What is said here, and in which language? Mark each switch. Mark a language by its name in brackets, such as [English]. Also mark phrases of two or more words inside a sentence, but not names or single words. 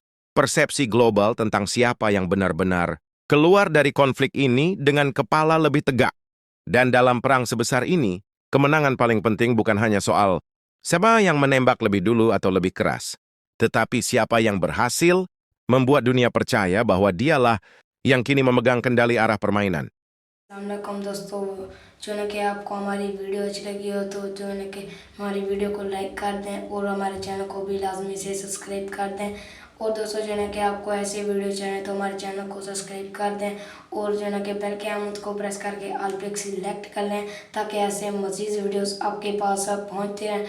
[Indonesian] Persepsi global tentang siapa yang benar-benar keluar dari konflik ini dengan kepala lebih tegak. Dan dalam perang sebesar ini, kemenangan paling penting bukan hanya soal siapa yang menembak lebih dulu atau lebih keras, tetapi siapa yang berhasil membuat dunia percaya bahwa dialah yang kini memegang kendali arah permainan. [Urdu] السلام علیکم دوستو، جو ہے کہ آپ کو ہماری ویڈیو اچھی لگی ہو تو جو ہے کہ ہماری ویڈیو کو لائک کر دیں اور ہمارے چینل کو بھی لازمی سے سبسکرائب کر دیں. اور دوستو جو ہے کہ آپ کو ایسی ویڈیو چاہیے تو ہمارے چینل کو سبسکرائب کر دیں اور جو ہے کہ بیل کے آئیکن کو پریس کر کے آل پہ سلیکٹ کر لیں تاکہ ایسے مزید ویڈیوز آپ کے پاس پہنچتے رہیں.